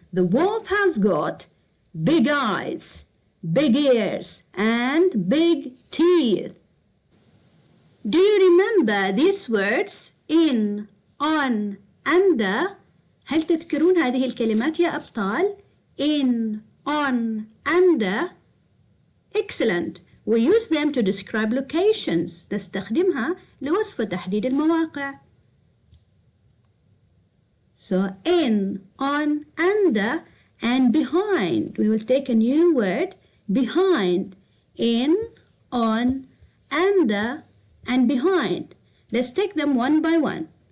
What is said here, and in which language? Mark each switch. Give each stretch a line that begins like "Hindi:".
English: The wolf has got big eyes, big ears, and big teeth. Do you remember these words in, on, under?
Arabic: هل تذكرون هذه الكلمات يا أبطال؟
English: In, on, under. Excellent. We use them to describe locations.
Arabic: نستخدمها لوصف وتحديد المواقع.
English: So in, on, under, and behind. We will take a new word, behind. In, on, under, and behind. Let's take them one by one.